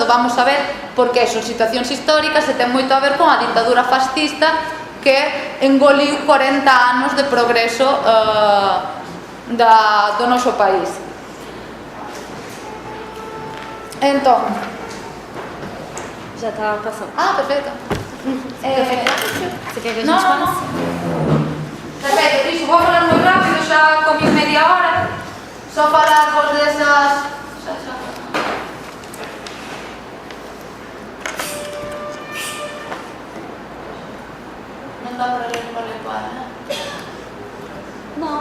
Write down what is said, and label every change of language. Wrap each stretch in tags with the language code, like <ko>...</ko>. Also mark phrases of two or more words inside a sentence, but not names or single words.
<gl>Vamos a ver porque son situacións históricas e ten moito a ver con a dictadura fascista que engoliu 40 anos de progreso do noso país. Entón,</gl> <pt>já está passando. Perfeito. Você quer que a gente passe? Perfeito,</pt> <gl>iso, vou falar moi rápido, xa comí media hora. Só falar vos desas... Non dá para ler para ler, né?</gl> <pt>Não,</pt>